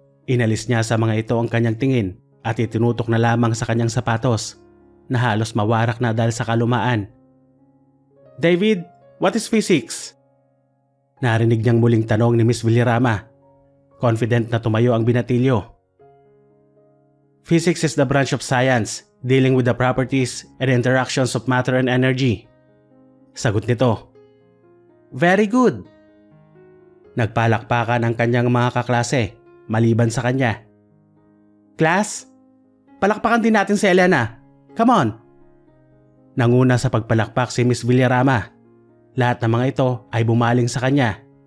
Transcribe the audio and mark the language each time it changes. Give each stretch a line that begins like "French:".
Filipino: Inalis niya sa mga ito ang kanyang tingin at itinutok na lamang sa kanyang sapatos na halos mawarak na dahil sa kalumaan. David,
English: what is physics?
Filipino: Narinig niyang muling tanong ni Miss Villarama. Confident na tumayo ang binatilyo.
English: Physics is the branch of science dealing with the properties and interactions of matter and energy.
Filipino: Sagot nito.
English: Very good.
Filipino: Nagpalakpakan ang kanyang mga kaklase maliban sa kanya. Class, palakpakan din natin si Elena.
English: Come on.
Filipino: Nanguna sa pagpalakpak si Miss Villarama. Lahat ng mga ito ay bumaling sa kanya.